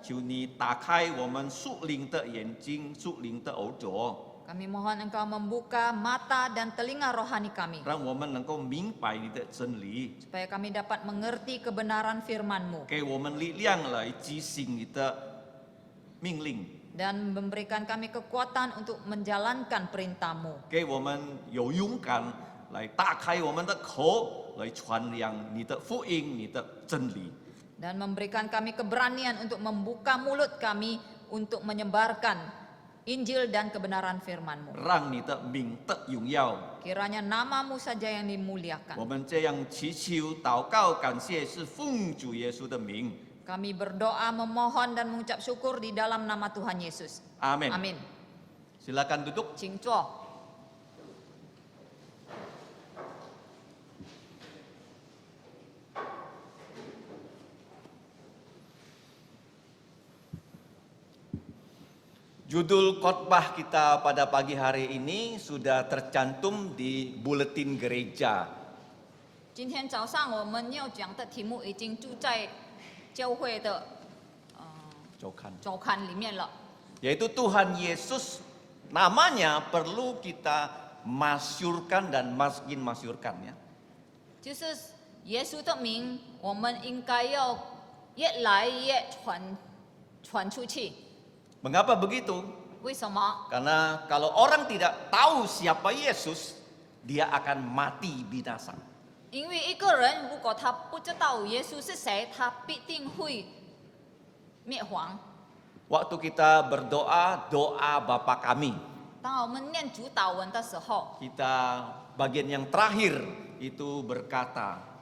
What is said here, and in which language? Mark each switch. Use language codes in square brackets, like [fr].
[zh] 求你打开我们属灵的眼睛、属灵的耳朵， [id] Kami mohon Engkau membuka mata dan telinga rohani kami, [zh] 让我们能够明白你的真理， [id] supaya kami dapat mengerti kebenaran firman-Mu [zh] 给我们力量来执行你的命令， [id] dan memberikan kami kekuatan untuk menjalankan perintah-Mu. [zh] 给我们有勇敢来打开我们的口，来传扬你的福音、你的真理。 [id] Dan memberikan kami keberanian untuk membuka mulut kami untuk menyebarkan Injil dan kebenaran firman-Mu. [zh] 让你的名得荣耀。 [id] Kiranya nama-Mu saja yang [zh] 我 [id] dimuliakan. [zh] 们这样祈求、祷告、感谢，是奉主耶稣的名。 [id] Kami berdoa, memohon dan mengucap syukur di dalam nama Tuhan Yesus. [zh] 阿门。 [id] Amin. Silakan duduk. [zh] 请坐。 [id] Judul khotbah kita pada pagi hari ini sudah tercantum di buletin gereja. [zh] 今天早上我们要讲的题目已经注在教会的周刊. 周刊里面了， [id] Yaitu Tuhan Yesus, namanya perlu kita masyurkan dan makin masyurkan ya. [zh] 就是耶稣的名，我们应该要越来越传出去。 [id] Mengapa begitu? [zh] 为什么？ [id] Karena kalau orang tidak tahu siapa Yesus, dia akan mati binasa. [zh] 因为一个人如果他不知道耶稣是谁，他必定会灭亡。 [id] Waktu kita berdoa, doa Bapa kami, [zh] 当我们念主祷文的时候， [id] kita bagian yang terakhir itu berkata,